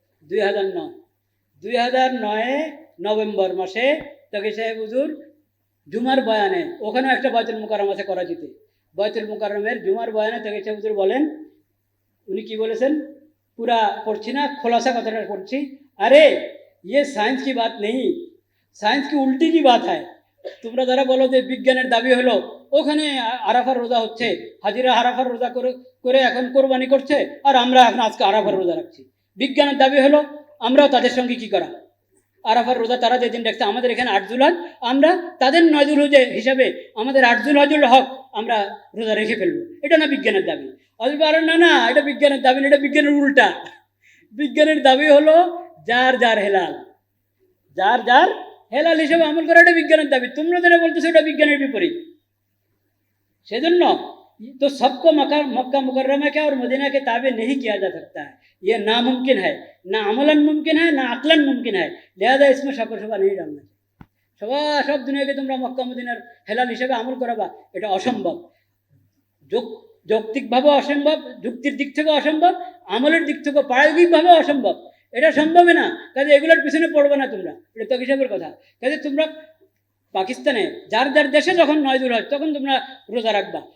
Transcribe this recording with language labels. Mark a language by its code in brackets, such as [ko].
[bn] 2009 November মাসে তাকি সাহেব হুজুর জুমার বয়ানে, ওখানেও একটা বাইতুল মুকাররম আছে করাচিতে, বাইতুল মুকাররমের জুমার বয়ানে তাকি সাহেব হুজুর বলেন, উনি কি বলেছেন পুরা পড়ছি না, খোলাসা কথাটা পড়ছি। [hi] আরে ये साइंस की बात नहीं, साइंस की उल्टी की बात है। [bn] তোমরা যারা বলো যে বিজ্ঞানের দাবি হলো ওখানে আরাফার রোজা হচ্ছে, হাজিরা আরাফার রোজা করে এখন কোরবানি করছে, আর আমরা এখন আজকে আরাফার রোজা রাখছি। বিজ্ঞানের দাবি হলো আমরাও তাদের সঙ্গে কি করা, আরাফার রোজা তারা যেদিন রাখছে, আমাদের এখানে 8 জুলহজ, আমরা তাদের 9 জুলহজ হিসাবে আমাদের 8 জুলহজুল হক আমরা রোজা রেখে ফেলবো। এটা না বিজ্ঞানের দাবি। আর না না, এটা বিজ্ঞানের দাবি না, এটা বিজ্ঞানের উল্টা। বিজ্ঞানের দাবি হলো যার যার হেলাল, যার যার হেলাল হিসেবে আমল করা, এটা বিজ্ঞানের দাবি। তোমরা যেটা বলতেছো এটা বিজ্ঞানের বিপরীত। [hi] সেজন্য तो सबको मक्का मुकर्रमा के और मदीना के ताबे नहीं किया जा सकता है। ये नामुमकिन है, ना अमलन मुमकिन है, ना अकलन मुमकिन है। लिहाजा इसमें शक शुबा नहीं डालना चाहिए। सब दुनियाके [bn] তোমরা মক্কা মদিনার হেলাল হিসেবে আমল করাবা, এটা অসম্ভব। যৌক্তিকভাবে অসম্ভব, যুক্তির দিক থেকে অসম্ভব, আমলের দিক থেকে প্রায়োগিকভাবে অসম্ভব। এটা সম্ভবই না। কাজে এগুলোর পিছনে পড়বে না তোমরা, এটা তো হিসাবের কথা। কাজে তোমরা পাকিস্তানে যার যার দেশে যখন 9 জুলহজ তখন তোমরা রোজা রাখবা।